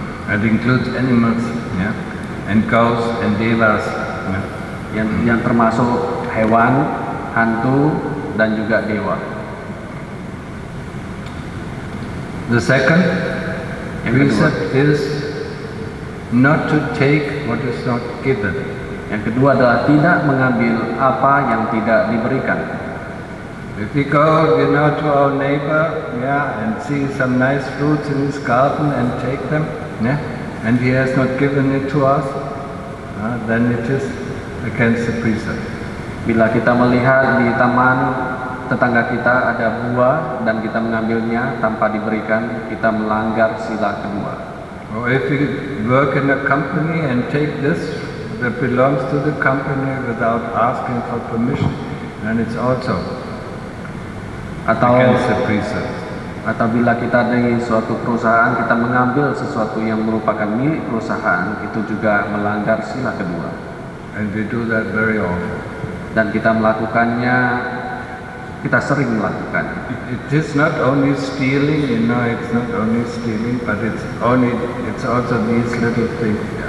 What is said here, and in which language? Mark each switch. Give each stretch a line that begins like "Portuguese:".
English: That includes animals, yeah, and cows and devas. Yeah.
Indonesian: Yang termasuk hewan, hantu, dan juga dewa.
English: The second precept is not to take what is not given.
Indonesian: Yang kedua adalah tidak mengambil apa yang tidak diberikan.
English: If we go, to our neighbor, yeah, and see some nice fruits in his garden and take them, yeah, and he has not given it to us, then it is against the precept.
Indonesian: Bila kita melihat di taman tetangga kita ada buah dan kita mengambilnya tanpa diberikan, kita melanggar sila kedua.
English: Or if we work in a company and take this that belongs to the company without asking for permission, then it's also against the precept.
Indonesian: Atau bila kita di suatu perusahaan kita mengambil sesuatu yang merupakan milik perusahaan, itu juga melanggar sila kedua.
English: And we do that very often.
Indonesian: Dan kita melakukannya, kita sering melakukannya.
English: It is not only stealing, it's not only stealing, but it's also these little things.